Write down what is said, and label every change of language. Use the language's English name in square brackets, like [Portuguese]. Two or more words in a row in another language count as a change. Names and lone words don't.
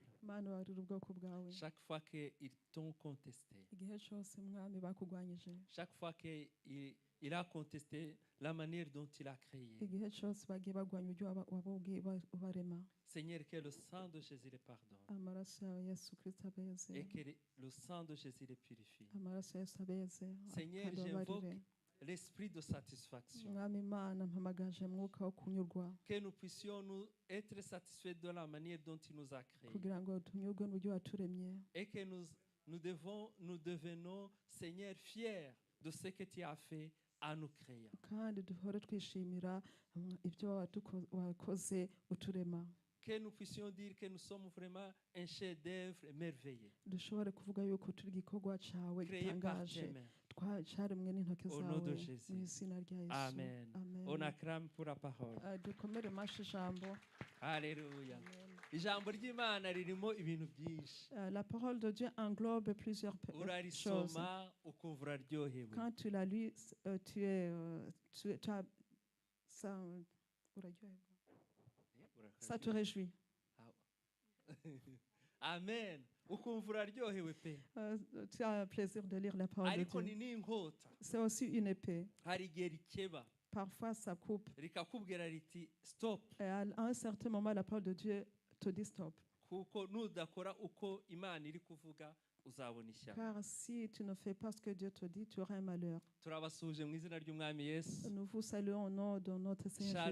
[Kinyarwanda] Mana warira ubwoko bwawe. [French] Chaque fois qu'ils t'ont contesté, [Kinyarwanda] Igihe cyose mwami bakugwanyije, [French] chaque fois qu'il a contesté la manière dont il a créé, [Kinyarwanda] igihe cyose bagiye bagwanya uburyo wabubwiye ubarema, [French] Seigneur, que le sang de Jésus les pardonne [Kinyarwanda] amaraso yawe Yesu Kristo abeze, [French] et que le sang de Jésus les purifie. [Kinyarwanda] amaraso ya Yesu abeze, [French] Seigneur, [Kinyarwanda] kandi [French] j'invoque [Kinyarwanda] ababarire. [French] l'esprit de satisfaction, [Kinyarwanda] Mwami Imana mpamagaje mwuka wo kunyurwa [French] que nous puissions nous être satisfaits de la manière dont il nous a créés [Kinyarwanda] kugira ngo tunyurwe n'uburyo waturemye, [French] et que nous devenons, Seigneur, fiers de ce que tu as fait en nous créant. [Kinyarwanda] kandi duhore twishimira ibyo wakoze uturema. [French] Que nous puissions dire que nous sommes vraiment un chef-d'œuvre merveilleux, [Kinyarwanda] Dushobore kuvuga yuko turi igikorwa cyawe [French] créé par [Kinyarwanda] gitangaje, [French] tes mains. [Kinyarwanda] cyaremwe n'intoki [French] Au nom de [Kinyarwanda] zawe, [French] Jésus. [Kinyarwanda] mu izina rya Yesu. Amen. [French] On acclame pour la parole. [Kinyarwanda] Dukomere amashyi ijambo. [French] Alléluia. [Kinyarwanda] Ijambo ry'Imana ririmo ibintu byinshi. [French] La parole de Dieu englobe plusieurs choses. [Kinyarwanda] Urarisoma ukumva uraryohewe. [French] Quand tu la lis, tu as ça, ça te réjouit. [Kinyarwanda] Amen. Ukumva uraryohewe pe. [French] Tu as plaisir de lire la parole de [Kinyarwanda] Ariko [French] Dieu. [Kinyarwanda] ni n'inkota. [French] C'est aussi une épée. [Kinyarwanda] Hari igihe rikeba [French] Parfois, ça coupe. [Kinyarwanda] rikakubwira riti stop, [French] Et à un certain moment, la parole de Dieu te dit stop. [Kinyarwanda] kuko nudakora uko Imana iri kuvuga uzabona ishyano. [French] Car si tu ne fais pas ce que Dieu te dit, tu auras un malheur. [Kinyarwanda] Turabasuje mu izina ry'Umwami Yesu. [French] Nous vous saluons au nom de notre Seigneur